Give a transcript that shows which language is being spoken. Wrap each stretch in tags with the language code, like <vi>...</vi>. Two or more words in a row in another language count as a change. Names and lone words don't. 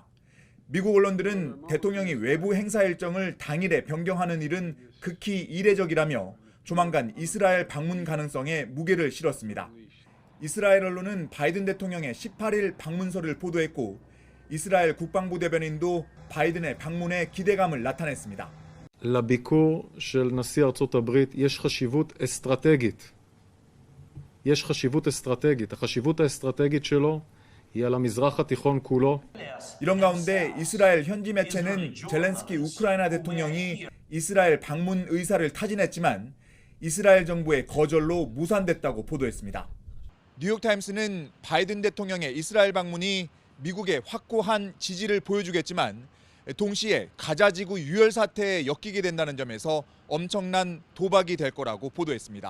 <ko>미국 언론들은 대통령이 외부 행사 일정을 당일에 변경하는 일은 극히 이례적이라며 조만간 이스라엘 방문 가능성에 무게를 실었습니다. 이스라엘 언론은 바이든 대통령의 18일 방문설을 보도했고 이스라엘 국방부 대변인도 바이든의 방문에 기대감을 나타냈습니다.</ko> <he>לביקור של נשיא ארצות הברית יש חשיבות אסטרטגית. יש חשיבות אסטרטגית. החשיבות האסטרטגית שלו היא על המזרח התיכון כולו.</he> <ko>이런 가운데 이스라엘 현지 매체는 젤렌스키 우크라이나 대통령이 이스라엘 방문 의사를 타진했지만 이스라엘 정부의 거절로 무산됐다고 보도했습니다. 뉴욕타임스는 바이든 대통령의 이스라엘 방문이 미국의 확고한 지지를 보여주겠지만 동시에 가자지구 유혈 사태에 엮이게 된다는 점에서 엄청난 도박이 될 거라고 보도했습니다.</ko>